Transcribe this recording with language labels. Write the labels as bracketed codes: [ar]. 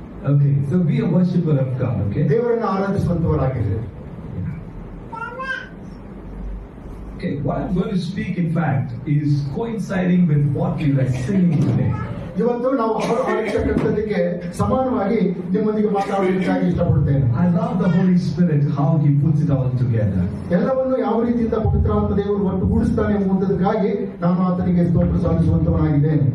[en] Okay, so be a worshipper of God. Okay. [kn] ದೇವರನ್ನು ಆರಾಧಿಸುವಂತವರಾಗಿದ್ದೀರಿ. [en] Okay, what I'm going to speak, in fact, is coinciding with what we were singing today. [kn] ಇವತ್ತು ನಾವು ಆರಾಧಿಸತಕ್ಕಂಥದ್ದಕ್ಕೆ ಸಮಾನವಾಗಿ ನಿಮ್ಮೊಂದಿಗೆ ಮಾತಾಡಲಿಕ್ಕಾಗಿ ಇಷ್ಟಪಡುತ್ತೇನೆ. [en] I love the Holy Spirit, how He puts it all together. [kn] ಎಲ್ಲವನ್ನು ಯಾವ ರೀತಿಯಿಂದ ಪವಿತ್ರಾತ್ಮ ದೇವರು ಒಟ್ಟುಗೂಡಿಸ್ತಾನೆ ಎಂಬುದಕ್ಕಾಗಿ ನಾನು ಆತನಿಗೆ ಸ್ತೋತ್ರ ಸಲ್ಲಿಸುವಂತವನಾಗಿದ್ದೇನೆ.